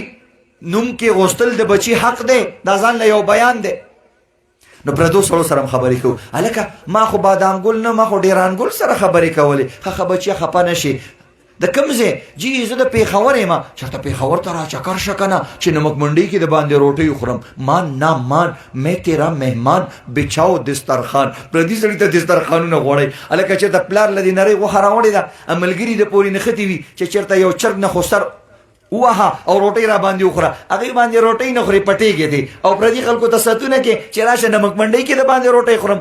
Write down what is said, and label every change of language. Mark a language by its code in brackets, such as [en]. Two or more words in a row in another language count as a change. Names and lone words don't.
[ps] نوم کې غوښتل د بچي حق دی، دا ځان له یو بیان دی. نو پردو سړو سره هم خبرې کوو، هلکه ما خو بادام ګل نه، ما خو ډیران ګل سره خبرې کولې. ښه بچیه خفه نه شي. د کوم ځای جی زه د پېښور یم، چېرته پېښور ته را چکر شه که نه چې نمک منډۍ کې د باندې روټۍ وخورم. [ur] مان نه مان میں تیرا مهمان بچاو دسترخوان. [ps] پردي سړي ته دسترخوانونه غواړئ. هلکه چېرته پلار له دې نرۍ غوښه راوړې ده، ملګري د پورې نښتې وي چې چېرته یو چرګ نه خو سر ووهه او روټۍ را باندې وخوره، هغې باندې روټۍ نه خوري پټېږې دی، او پردي خلکو ته ستونه کې چې راشه نمک منډۍ کې د باندې روټۍ خورم.